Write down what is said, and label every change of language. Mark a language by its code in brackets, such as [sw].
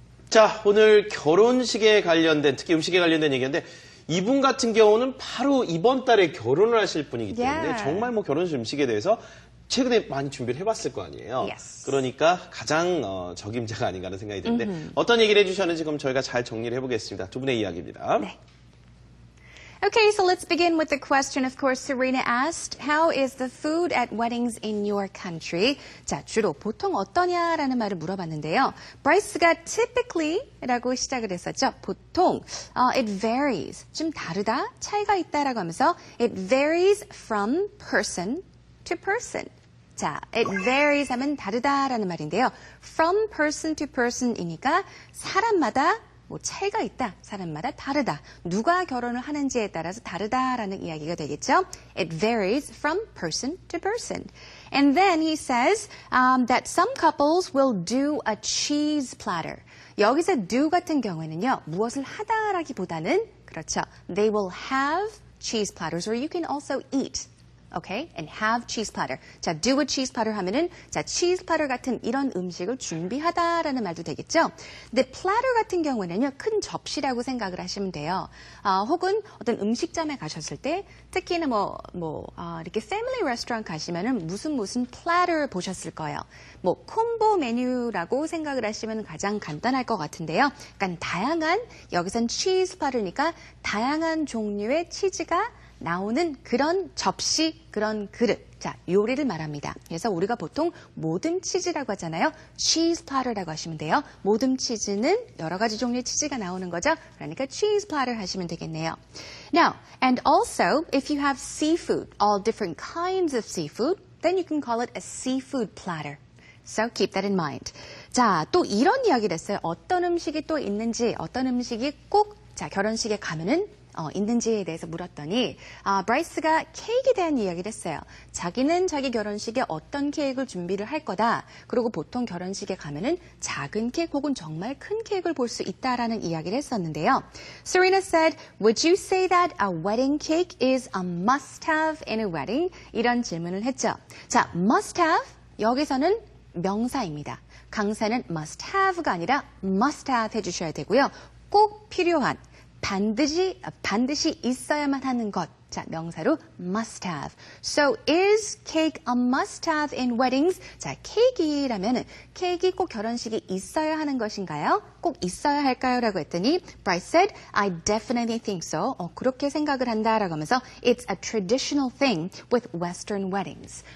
[ko] 자, 오늘 결혼식에 관련된, 특히 음식에 관련된 얘기인데, 이분 같은 경우는 바로 이번 달에 결혼을 하실 분이기 때문에 정말 뭐 결혼식 음식에 대해서 최근에 많이 준비를 해봤을 거 아니에요. [en] Yes. [ko] 그러니까 가장 적임자가 아닌가 하는 생각이 드는데 어떤 얘기를 해주셨는지 그럼 저희가 잘 정리를 해보겠습니다. 두 분의 이야기입니다. 네. [en] Okay, so let's begin with the question, of course, Serena asked, how is the food at weddings in your country? [ko] 자, 주로 보통 어떠냐라는 말을 물어봤는데요. 브라이스가 typically라고 시작을 했었죠. 보통, [en] it varies, [ko] 좀 다르다, 차이가 있다라고 하면서 [en] it varies from person to person. [ko] 자, [en] it varies [ko] 하면 다르다라는 말인데요. [en] From person to person [ko] 이니까 사람마다 뭐 차이가 있다, 사람마다 다르다. 누가 결혼을 하는지에 따라서 다르다라는 이야기가 되겠죠. [en] It varies from person to person. And then he says that some couples will do a cheese platter. [ko] 여기서 do 같은 경우에는요, 무엇을 하다라기보다는 그렇죠. [en] They will have cheese platters, or you can also eat. Okay? And have cheese platter. [ko] 자, [en] do a cheese platter [ko] 하면은, 자, cheese platter 같은 이런 음식을 준비하다라는 말도 되겠죠? 근데 platter 같은 경우에는요, 큰 접시라고 생각을 하시면 돼요. 혹은 어떤 음식점에 가셨을 때, 특히나 이렇게 패밀리 레스토랑 가시면은 무슨 platter 보셨을 거예요. 뭐, 콤보 메뉴라고 생각을 하시면 가장 간단할 것 같은데요. 약간 다양한, 여기선 cheese platter니까 다양한 종류의 치즈가 나오는 그런 접시, 그런 그릇. 자, 요리를 말합니다. 그래서 우리가 보통 모듬 치즈라고 하잖아요. cheese platter라고 하시면 돼요. 모듬 치즈는 여러 가지 종류의 치즈가 나오는 거죠. 그러니까 cheese platter 하시면 되겠네요. [en] Now, and also, if you have seafood, all different kinds of seafood, then you can call it a seafood platter. So keep that in mind. [ko] 자, 또 이런 이야기를 했어요. 어떤 음식이 또 있는지, 어떤 음식이 꼭, 자, 결혼식에 가면은 있는지에 대해서 물었더니 브라이스가 케이크에 대한 이야기를 했어요. 자기는 자기 결혼식에 어떤 케이크를 준비를 할 거다. 그리고 보통 결혼식에 가면은 작은 케이크 혹은 정말 큰 케이크를 볼 수 있다라는 이야기를 했었는데요. [en] Serena said, would you say that a wedding cake is a must-have in a wedding? [ko] 이런 질문을 했죠. 자, must-have 여기서는 명사입니다. 강사는 must-have가 아니라 must-have 해주셔야 되고요. 꼭 필요한 반드시 있어야만 하는 것. 자, 명사로 must have. [en] So, is cake a must have in weddings? [ko] 자, 케이크라면은 케이크 꼭 결혼식에 있어야 하는 것인가요? 꼭 있어야 할까요? 라고 했더니 [en] Bryce said, I definitely think so. [ko] 그렇게 생각을 한다라고 하면서 [en] It's a traditional thing with Western weddings.